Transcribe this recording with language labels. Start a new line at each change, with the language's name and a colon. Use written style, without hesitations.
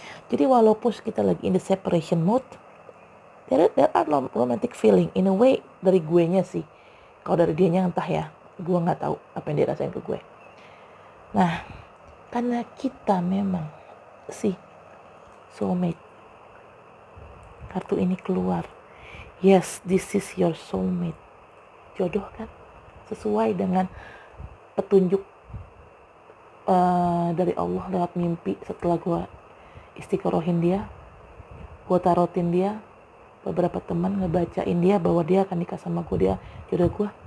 Indonesian: Jadi walaupun kita lagi
English: in the separation mode, there are romantic feeling in a way
Indonesian: dari gue nya sih. Kalau dari dianya entah ya, gue nggak tahu apa yang dia rasain ke gue. Nah karena kita memang si soulmate, kartu ini keluar.
English: Yes, this is your soulmate.
Indonesian: Jodoh kan? Sesuai dengan petunjuk dari Allah lewat mimpi. Setelah gue istiqorohin dia, gue tarotin dia, beberapa teman ngebacain dia bahwa dia akan nikah sama gue, dia jodoh gue.